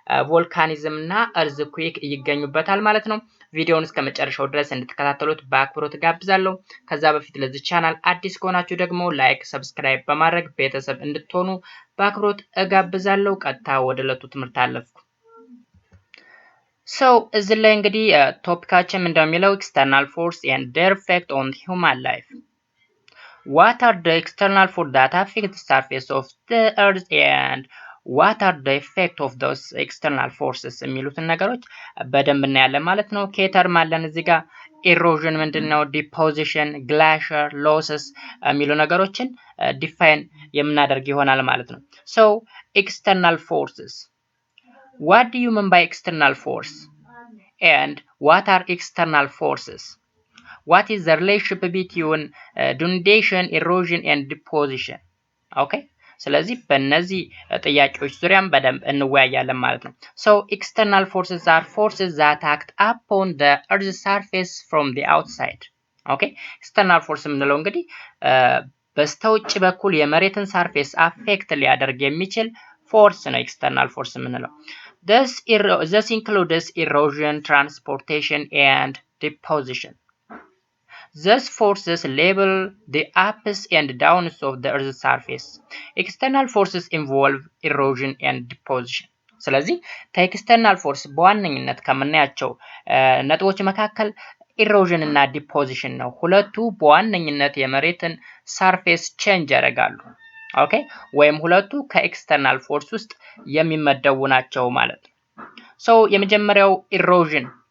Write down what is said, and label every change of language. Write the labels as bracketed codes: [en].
[am] ቮልካኒዝም እና እርዝኩዌክ ይገኙበታል ማለት ነው። ቪዲዮውን እስከ መጨረሻው ድረስ እንድትከታተሉት በአክብሮት ጋብዛለሁ። ከዛ በፊት ለዚህ ቻናል አዲስ ከሆናችሁ ደግሞ ላይክ፣ ሰብስክራይብ በማድረግ ቤተሰብ እንድትሆኑ በአክብሮት እጋብዛለሁ። ቀጥታ ወደ ዕለቱ ትምህርት አለፍኩ። እዚህ ላይ እንግዲህ ቶፒካችን እንደሚለው [en] external force and their effect on human life. What are the external forces that affect the surface of the earth and what are the effect of those external forces [am] የሚሉትን ነገሮች በደንብ እናያለን ማለት ነው። [en] ከየተርም አለን እዚህ ጋር ኢሮዥን ምንድነው፣ ዲፖዚሽን፣ ግላሽር፣ ሎሰስ የሚሉ ነገሮችን ዲፋይን የምናደርግ ይሆናል ማለት ነው። external forces, what do you mean by external force and what are external forces? What is the relationship between denudation, erosion and deposition? Okay, [am] ስለዚህ በእነዚህ ጥያቄዎች ዙሪያም በደንብ እንወያያለን ማለት ነው። [en] external forces are forces that act upon the earth's surface from the outside. [am] Okay, external force የምንለው እንግዲህ በስተውጭ በኩል የመሬትን ሰርፌስ አፌክት ሊያደርግ የሚችል ፎርስ ነው external force የምንለው። [en] This includes erosion, transportation and deposition. These forces label the ups and downs of the earth's surface. External forces involve erosion and deposition. [am] ስለዚህ ከኤክስተርናል ፎርስ በዋነኝነት ከምናያቸው ነጥቦች መካከል ኢሮዥን እና ዲፖዚሽን ነው። ሁለቱ በዋነኝነት የመሬትን ሰርፌስ ቼንጅ ያደርጋሉ። ኦኬ፣ ወይም ሁለቱ ከኤክስተርናል ፎርስ ውስጥ የሚመደቡ ናቸው ማለት ነው። የመጀመሪያው ኢሮዥን።